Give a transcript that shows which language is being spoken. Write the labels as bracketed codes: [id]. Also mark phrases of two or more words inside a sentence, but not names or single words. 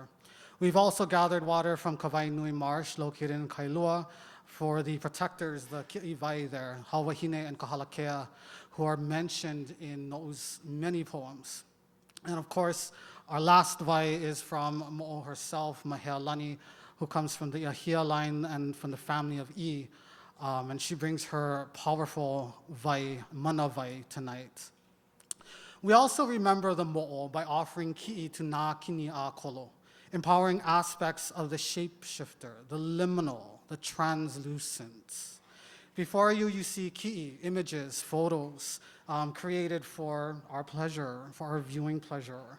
[en] We've also gathered water from Kawainui Marsh, located in Kailua, for the protectors, the ki'iwai there, Hawahine and Kahalakea, who are mentioned in No'u's many poems. And of course, our last vai is from Mo'o herself, Māhealani, who comes from the Ahia line and from the family of I. And she brings her powerful vai, [haw] mana vai, [en] tonight. We also remember the mo'o by offering ki'i to Nā Kini a Kolo, empowering aspects of the shapeshifter, the liminal, the translucent. Before you, you see ki'i, images, photos created for our pleasure, for our viewing pleasure.